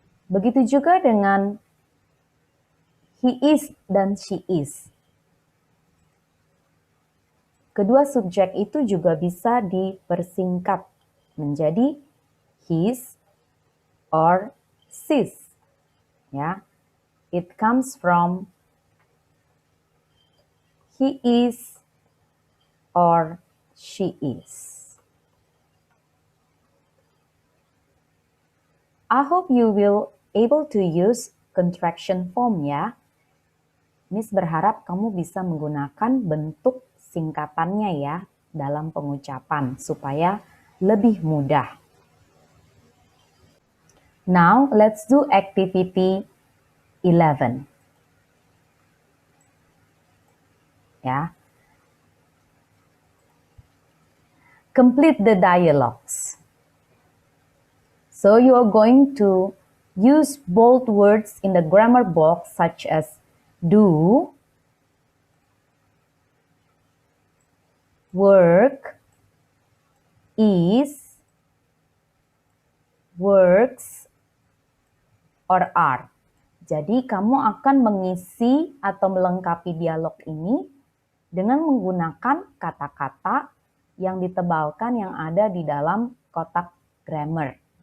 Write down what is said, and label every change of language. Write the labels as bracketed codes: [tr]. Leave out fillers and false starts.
[id] Begitu juga dengan he is dan she is. Kedua subjek itu juga bisa dipersingkat menjadi his or sis. Ya. [en] It comes from he is or she is. I hope you will able to use contraction form ya. [id] Miss berharap kamu bisa menggunakan bentuk singkatannya ya dalam pengucapan supaya lebih mudah. [en] Now let's do activity 11. [id] Ya. [en] Complete the dialogues. So you are going to use bold words in the grammar box such as do, work, is, works, or are. [id] Jadi kamu akan mengisi atau melengkapi dialog ini dengan menggunakan kata-kata yang ditebalkan yang ada di dalam kotak grammar.